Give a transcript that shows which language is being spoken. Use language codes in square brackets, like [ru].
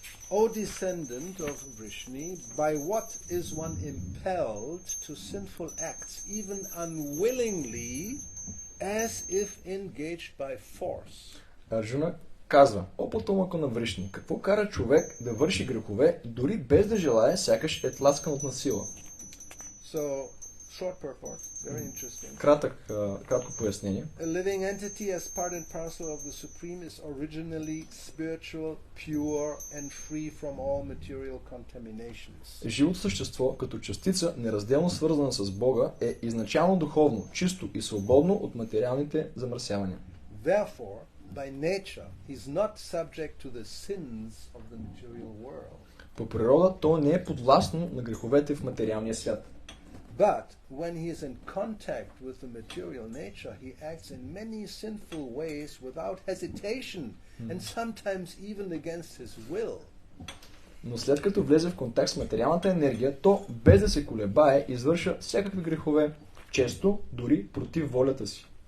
[en] O descendant of Vrishni, by what is one impelled to sinful acts, even unwillingly, as if engaged by force? [bg] Арджуна казва, о потомъка на Вришни, какво кара човек да върши грехове, дори без да желае, сякаш е тласкан от насила? [en] So, short purport, very interesting. [bg] Кратко пояснение. [en] A living entity as part and parcel of the Supreme is originally spiritual, pure and free from all material contaminations. [bg] Живото същество, като частица, неразделно свързана с Бога, е изначално духовно, чисто и свободно от материалните замърсявания. [en] Therefore, by nature, he is not subject to the sins of the material world. [bg] По природа, то не е подвластно на греховете в материалния свят. [en] But when he is in contact with the material nature, he acts in many sinful ways without hesitation and sometimes even against his will. [bg] Но след като влезе в контакт с материалната енергия, то без да се колебае, извършва всякакви грехове, често дори против волята си.